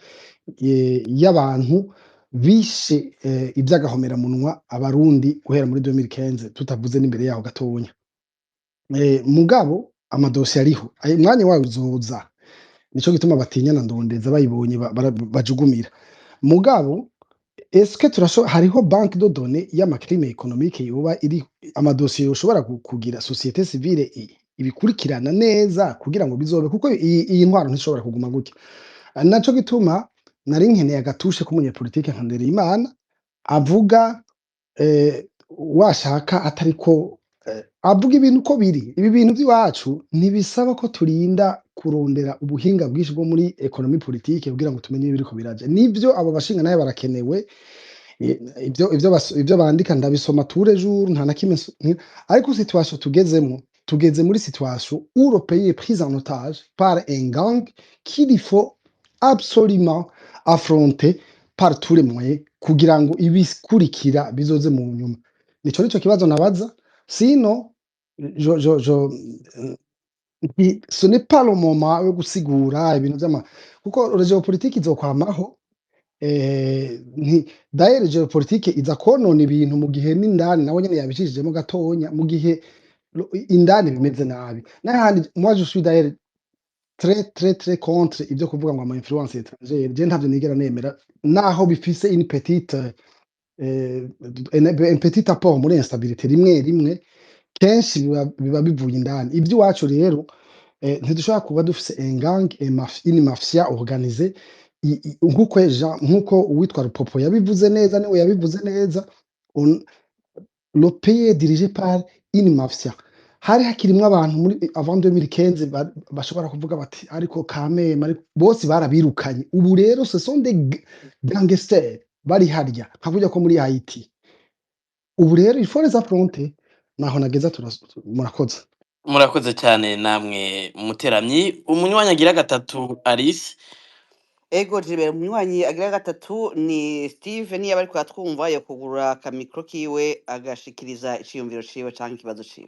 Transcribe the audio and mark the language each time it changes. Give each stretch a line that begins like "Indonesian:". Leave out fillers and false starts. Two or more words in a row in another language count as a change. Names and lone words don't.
Rundi: y'abantu bishe iby'agahomera munwa abarundi guhera muri 2015 tutavuze n'imbere yaho gatonya mugabo amadosiye ariho umwanya wayo uzoza nico gituma batinyana ndondeza bayibonye bajugumira mugabo eske hariho
French: banque de données
Rundi: y'amacrime économique yoba iri amadosiye yoshobora kugira
French: société civile
Rundi: ibikurikirana neza kugira ngo bizobe kuko iyi ntwaro ntishobora kuguma gutya naco gituma nari nkeneye agatushe k'umunyepolitike nka Ndereyimana avuga washaka atariko avuga ibintu uko biri. Ibi bintu by'iwacu ntibisaba ko turinda kurondera ubuhinga bwinshi bwo muri ekonomi politike kugira ngo tumenye ibiriko biraja. Nivyo abo bashinga nayo barakenewe, ivyo bandika ndabisoma
French: tous les jours,
Rundi: nta na kimwe ariko situation tugezemo, tugeze muri
French: situation où le pays est pris en otage par un gang qu'il faut absolument affronter par tous les moyens
Rundi: kugira ngo ibikurikira bizoze mu nyuma. Nico kibazo nabaza, sino
French: ce n'est pas le moment
Rundi: yo gusigura ibintu kuko geopolitike izokwamaho. D'ailleurs geopolitike iza konona ibintu mu gihe n'indani nawe nyene yabishishijemo gatonya, mu gihe indani bimeze nabi. N'ahandi
French: moi je suis d'ailleurs très contre
Rundi: ibyo kuvuga ngo ama
French: influence étrangère,
Rundi: je ntavyo nigera nemera, naho bifise
French: une petite un petit apport
Rundi: muri instabilité rimwe kenshi biba bivuye indani. Iby'iwacu rero ntidushobora kuba dufise
French: un gang, une mafia organisée
Rundi: nk'uko uwitwa Rupopo yabivuze neza, niwe yabivuze neza.
French: Le pays est dirigé par une mafia.
Rundi: Hari hakirimwo abantu muri avant 2015 bashobora kuvuga bati ariko Kameme bose barabirukanye. Ubu rero
French: ce sont des gangsters
Rundi: bari harya nka kurya ko muri Haiti. Ubu rero
French: il faut les affronter.
Rundi: Naho nageza murakoze. Murakoze cyane namwe muteramyi. Umunywanyi agira gatatu Alice. Ego jibe umunywanyi agira gatatu ni Steve, niyo bari kwatwumva yo kugura akamikro kiwe agashikiriza iciyumviro ciwe canke ikibazo ciwe.